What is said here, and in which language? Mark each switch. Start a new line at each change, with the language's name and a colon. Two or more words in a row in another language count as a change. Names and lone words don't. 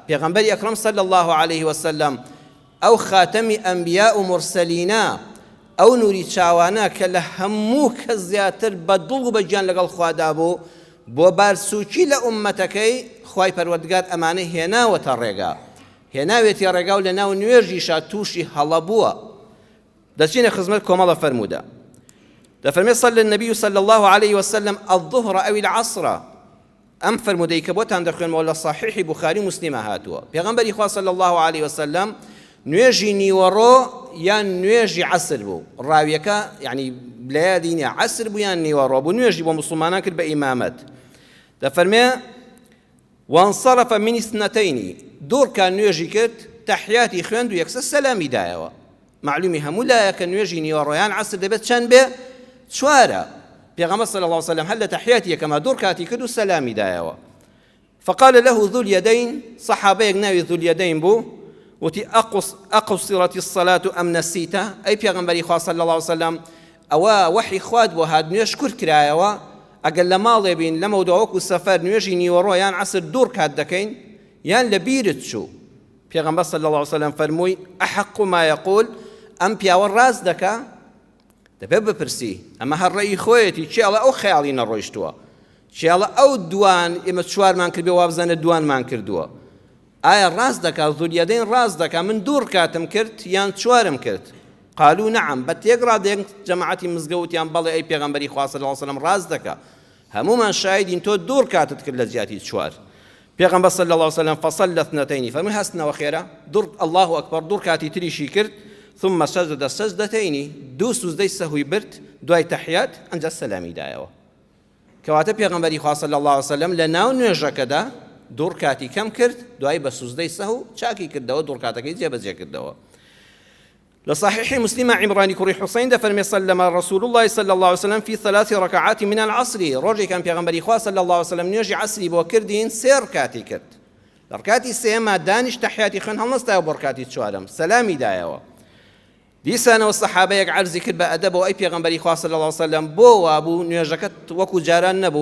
Central Kurdish: پێغەمبەری ئەکرەم
Arabic: صلی الله عليه وسلم
Central Kurdish: ئەو خاتەمی ئەنبیا و مرسەلینە، ئەو نوری چاوانە کە لە هەموو کە زیاتر بە دڵ و بە گیان لەگەڵ خوادا بوو، بۆ بارسووکی لە ئومەتەکەی خوای پەروەردگار ئەمانە هێناوەتە ڕێگا، هێناوێتی ڕێگا و لە ناو نوێژیشا تووشی هەڵە بووە. دەچینە خزمەت کۆمەڵە فەرموودە، دەفەرمێ
Arabic: صلی النبي صلى الله عليه وسلم الظهر أو العصر.
Central Kurdish: ئەم فەرموودەی کە بۆتان دەخوێنمەوە لە صحیحی بوخاری مسلمە هاتووە. پێغەمبەری خوا
Arabic: صلی الله عليه وسلم
Central Kurdish: نوێژی نیوەڕۆ یان نوێژی عەسر بوو، ڕاویەکە یعنی لایەدی نییە عەسر بوو یان نیوەڕۆ بوو، نوێژی بۆ موسڵمانان کرد بە ئیمامەت. دەفەرمێ
Arabic: وانصرف من اثنتين،
Central Kurdish: دوور کان نوێژی کرد، تەحیاتی خوێند و یەکسەر سەلامی دایەوە. معلومی هەموو لایە کە نوێژی نیوەڕۆیان عەسر دەبێت چەند بێ؟ چوارە. پێغەمبەر
Arabic: صلی الله عليه وسلم
Central Kurdish: هەر لە تەحیاتی یەکەما دوور کاتی کرد و سەلامی دایەوە.
Arabic: فقال له ذو اليدين،
Central Kurdish: صحابەیەک ناوی ذو اليدين بوو، وتی
Arabic: أقصرت الصلاة أم نسيتە؟
Central Kurdish: ئەی پێغەمبەری خوا
Arabic: صلی الله عليه وسلم
Central Kurdish: ئەوە وحی خوات بۆ هات نوێژ کورت کرایەوە، ئەگەر لە ماڵێ بین لەمە وەکو سەفەر نوێژی نیوەڕۆ یان عەسر دوور کات دەکەین یان لە بیرت چوو؟
Arabic: پێغەمبەر صلی الله عليه وسلم فەرمووی أحق ما يقول،
Central Kurdish: ئەم پیاوە ڕاست دەکا؟ دەبێت بپرسی، ئەمە هەر ڕێی خۆیەتی، چێڵە ئەو خەیاڵی نەڕۆیشتووە، چێڵە ئەو دوان ئێمە چوارمان کردبێ وابزانە دوانمان کردووە. ئایا ڕاست دەکات ذو اليدين ڕاست دەکات من دوور کاتم کرد یان چوارم کرد؟
Arabic: قالوا نعم،
Central Kurdish: بە تێکڕا دێک جەماعەتی مزگەوتیان بەڵێ ئەی پێغەمبەری خوا
Arabic: صلی الله عليه وسلم
Central Kurdish: ڕاست دەکات، هەمومان شاهدین تۆ دوور کاتت کرد لە زیاتی چوار.
Arabic: پێغەمبەر صلی الله عليه وسلم فصلى اثنتين،
Central Kurdish: فەرمووی هەستنەوە خێرە، دوور
Arabic: الله ئەکبەر
Central Kurdish: دوور کاتی تریشی کرد،
Arabic: ثم سجد سجدتين،
Central Kurdish: دوو سوزدەی سەهوی برد دوای تەحیات، ئەنجا سەلامی دایەوە. کەواتە پێغەمبەری خوا
Arabic: صلی الله عليه وسلم
Central Kurdish: لە ناو نوێژەکەدا دوور کاتی کەم کرد، دوای بە سوزدەی سەهو چاکی کردەوە، دوور کاتەکەی جێبەجێ کردەوە. لە صحیحی مسلمە عیمرانی کوڕی حوسەین دەفەرمێ
Arabic: سلم رسول الله صلی الله عليه وسلم في 3 ركعات من العصر،
Central Kurdish: ڕۆژێکان پێغەمبەری خوا
Arabic: صلی الله عليه وسلم
Central Kurdish: نوێژی عەسری بۆ کردین، 3 رکاتی کرد. لە ڕکاتی سێما دانیش تەحیاتی خوێن هەڵنەستایەوە بۆ ڕکاتی چوارەم، سەلامی دایەوە. دیسانەوە سەحابەیەک عەرزی کرد بە ئەدەبەوە ئەی پێغەمبەری خوا
Arabic: صلی الله عليه وسلم
Central Kurdish: بۆ وابوو نوێژەکەت وەکو جاران نەبوو؟